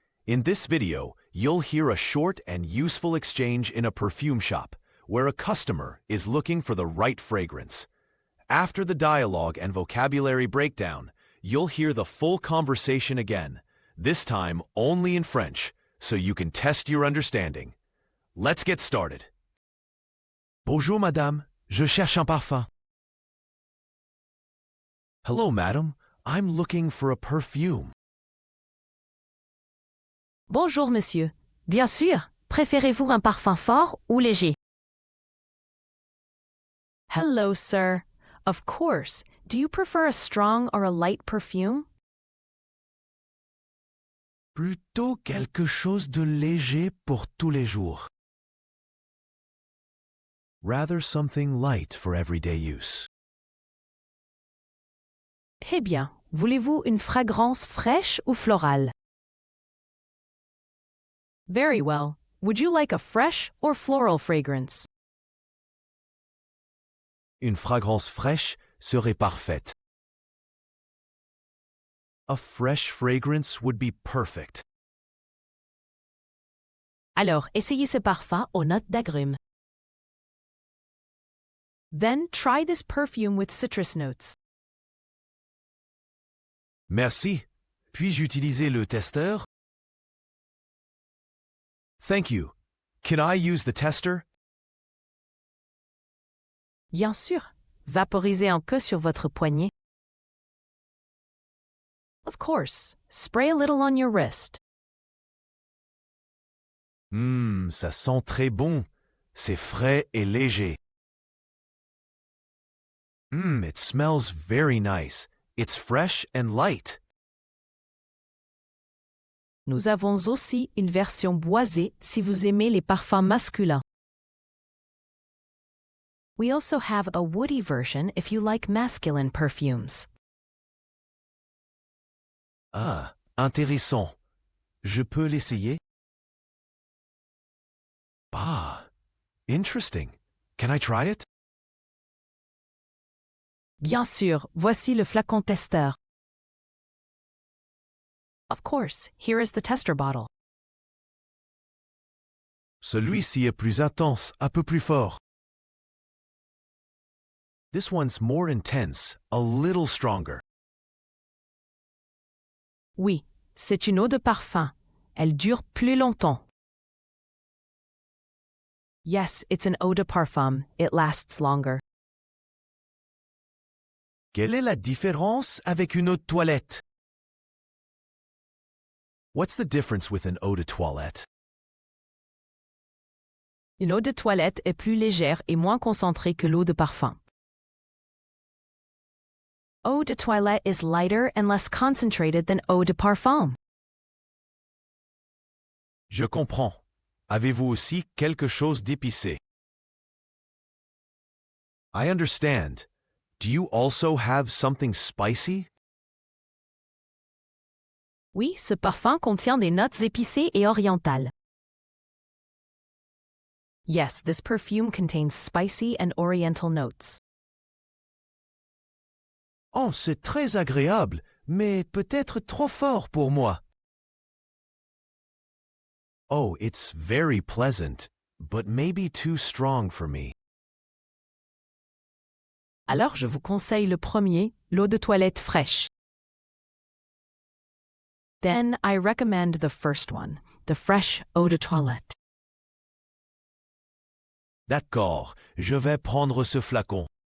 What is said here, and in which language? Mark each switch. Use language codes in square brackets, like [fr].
[en] In this video, you'll hear a short and useful exchange in a perfume shop, where a customer is looking for the right fragrance. After the dialogue and vocabulary breakdown, you'll hear the full conversation again, this time only in French, so you can test your understanding. Let's get started. [fr] Bonjour madame, je cherche un parfum. [en] Hello madam, I'm looking for a perfume. [fr] Bonjour monsieur. Bien sûr, préférez-vous un parfum fort ou léger? [en] Hello sir. Of course. Do you prefer a strong or a light perfume? [fr] Plutôt quelque chose de léger pour tous les jours. [en] Rather something light for everyday use. [fr] Eh bien, voulez-vous une fragrance fraîche ou florale? [en] Very well. Would you like a fresh or floral fragrance? [fr] Une fragrance fraîche serait parfaite. [en] A fresh fragrance would be perfect. [fr] Alors, essayez ce parfum aux notes d'agrumes. [en] Then try this perfume with citrus notes. [fr] Merci. Puis-je utiliser le testeur? [en] Thank you. Can I use the tester? [fr] Bien sûr. Vaporisez un peu sur votre poignet. [en] Of course. Spray a little on your wrist. [fr] Ça sent très bon. C'est frais et léger. [en] It smells very nice. It's fresh and light. [fr] Nous avons aussi une version boisée si vous aimez les parfums masculins. [en] We also have a woody version if you like masculine perfumes. [fr] Ah, intéressant. Je peux l'essayer? [en] Ah, interesting. Can I try it? [fr] Bien sûr, voici le flacon testeur. [en] Of course, here is the tester bottle. [fr] Celui-ci est plus intense, un peu plus fort. [en] This one's more intense, a little stronger. [fr] Oui, c'est une eau de parfum. Elle dure plus longtemps. [en] Yes, it's an eau de parfum. It lasts longer. [fr] Quelle est la différence avec une eau de toilette? [en] What's the difference with an eau de toilette? [fr] Une eau de toilette est plus légère et moins concentrée que l'eau de parfum. [en] Eau de toilette is lighter and less concentrated than eau de parfum. [fr] Je comprends. Avez-vous aussi quelque chose d'épicé? [en] I understand. Do you also have something spicy? [fr] Oui, ce parfum contient des notes épicées et orientales. [en] Yes, this perfume contains spicy and oriental notes. [fr] Oh, c'est très agréable, mais peut-être trop fort pour moi. [en] Oh, it's very pleasant, but maybe too strong for me. [fr] Alors je vous conseille le premier, l'eau de toilette fraîche. [en] Then I recommend the first one, the fresh eau de toilette. [fr] D'accord, je vais prendre ce flacon.